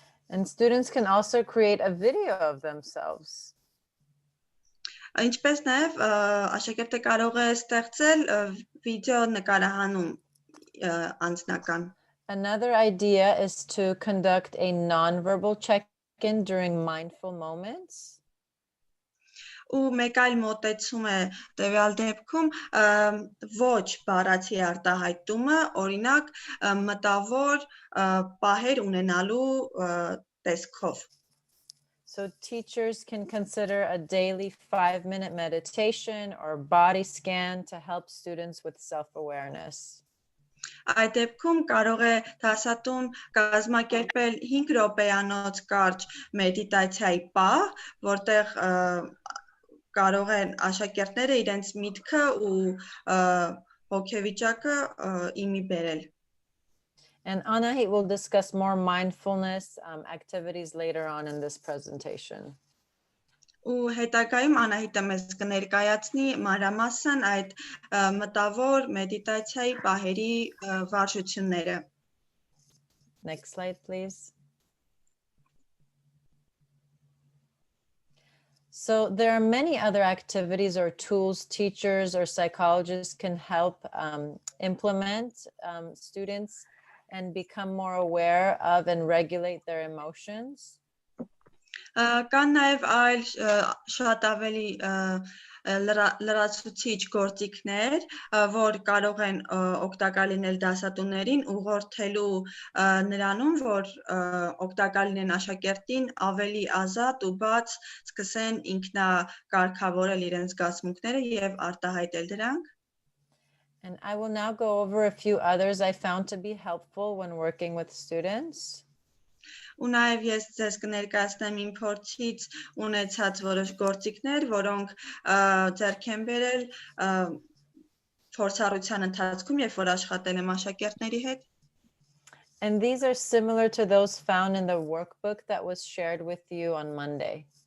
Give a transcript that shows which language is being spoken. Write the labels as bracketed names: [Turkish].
[English] And students can also create a video of themselves. [Armenian] Ինչպես նաև աշակերտը կարող է ստեղծել վիդեո նկարահանում անձնական։ [English] Another idea is to conduct a non-verbal check-in during mindful moments. [Armenian] Ու մեկ այլ մոտեցում է տվյալ դեպքում ոչ բառացի արտահայտումը, օրինակ մտավոր պահեր ունենալու տեսքով։ [English] So teachers can consider a daily 5-minute meditation or body scan to help students with self-awareness. [Armenian] Այդ դեպքում կարող է դասատուն կազմակերպել 5 րոպեանոց կարճ մեդիտացիայի պահ, որտեղ կարող են աշակերտները իրենց միտքը ու հոգեվիճակը իմի բերել։ [English] And Anahit will discuss more mindfulness activities later on in this presentation. [Armenian] Ու հետագայում Անահիտը մեզ կներկայացնի մանրամասն այդ մտավոր մեդիտացիայի պահերի վարժությունները։ [English] Next slide, please. So there are many other activities or tools teachers or psychologists can help implement students and become more aware of and regulate their emotions. [Armenian] Կան նաև այլ շատ ավելի լրացուցիչ գործիքներ, որ կարող են օգտակար լինել դասատուներին ուղղորդելու նրանում, որ օգտակար լինեն աշակերտին ավելի ազատ ու բաց սկսեն ինքնակարգավորել իրենց զգացմունքները եւ արտահայտել դրանք։ [English] And I will now go over a few others I found to be helpful when working with students. [Armenian] Ու նաև ես ձեզ կներկայացնեմ իմ փորձից ունեցած որոշ գործիքներ, որոնք ձեռք են բերել փորձառության ընթացքում, երբ որ աշխատել եմ աշակերտների հետ։ [English] And these are similar to those found in the workbook that was shared with you on Monday.